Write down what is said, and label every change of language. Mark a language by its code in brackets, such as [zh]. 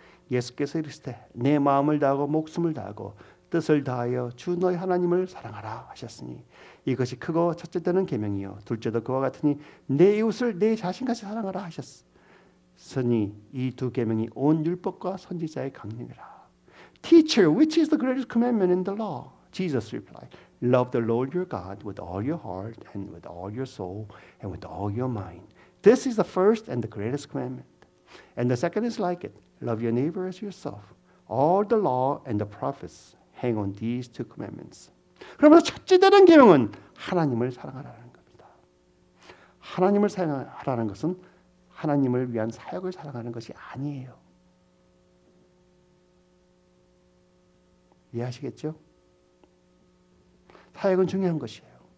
[ko] 예수께서 이르시되 내 마음을 다하고 목숨을 다하고 뜻을 다하여 주 너희 하나님을 사랑하라 하셨으니 이것이 크고 첫째 되는 계명이요 둘째도 그와 같으니 내 이웃을 내 자신같이 사랑하라 하셨으니 이 두 계명이 온 율법과 선지자의 강림이라. [en] Teacher, which is the greatest commandment in the law? Jesus replied, Love the Lord your God with all your heart and with all your soul and with all your mind. This is the first and the greatest commandment. And the second is like it. Love your neighbor as yourself. All the law and the prophets hang on these two commandments. [ko] 그러면서 첫째 되는 계명은 하나님을 사랑하라는 겁니다. 하나님을 사랑하라는 것은 하나님을 위한 사역을 사랑하는 것이 아니에요. 이해하시겠죠? 사역은 중요한 것이에요.